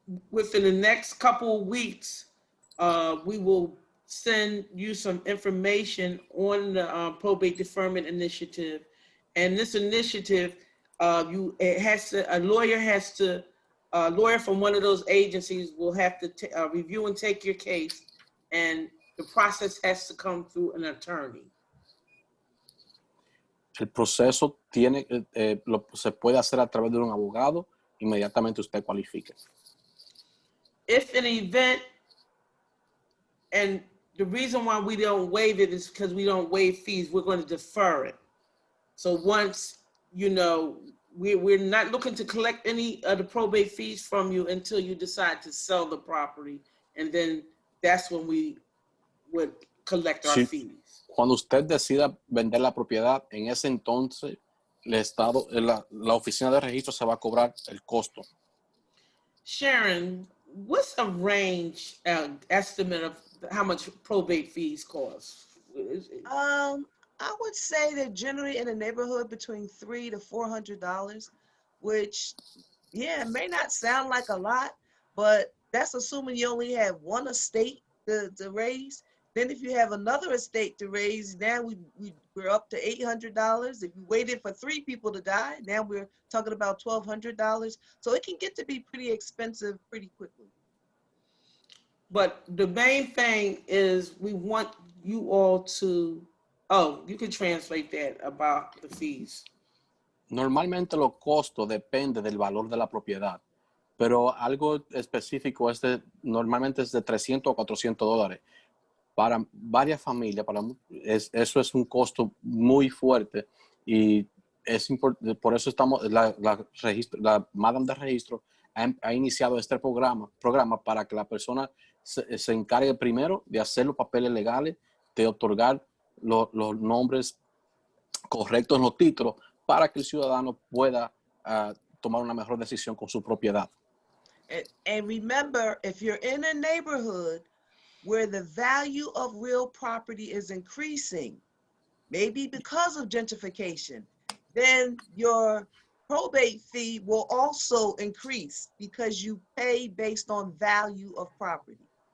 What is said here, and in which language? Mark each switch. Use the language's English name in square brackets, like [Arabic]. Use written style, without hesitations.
[English] Within the next couple of weeks, we will send you some information on the Probate Deferment Initiative. And this initiative, a lawyer from one of those agencies will have to review and take your case, and the process has to come through an attorney. [Spanish] El proceso se puede hacer a través de un abogado, inmediatamente usted cualifique. [English] If an event, and the reason why we don't waive it is because we don't waive fees, we're going to defer it. So once, we're not looking to collect any of the probate fees from you until you decide to sell the property, and then that's when we would collect our fees. [Spanish] Cuando usted decida vender la propiedad, en ese entonces la oficina de registro se va a cobrar el costo. [English] Sharon, what's a range estimate of how much probate fees cost? I would say that generally in the neighborhood between $300 to $400, which, may not sound like a lot, but that's assuming you only have one estate to raise. Then if you have another estate to raise, now we're up to $800. If you waited for 3 people to die, now we're talking about $1,200. So it can get to be pretty expensive pretty quickly. But the main thing is we want you all to, oh, you can translate that about the fees. [Spanish] Normalmente los costos dependen del valor de la propiedad, pero algo específico normalmente es de $300 a $400. Para varias familias, eso es un costo muy fuerte y por eso la Madam de Registro ha iniciado este programa para que la persona se encargue primero de hacer los papeles legales, de otorgar los nombres correctos en los títulos para que el ciudadano pueda tomar una mejor decisión con su propiedad. [English] And remember, if you're in a neighborhood where the value of real property is increasing, maybe because of gentrification, then your probate fee will also increase because you pay based on value of property.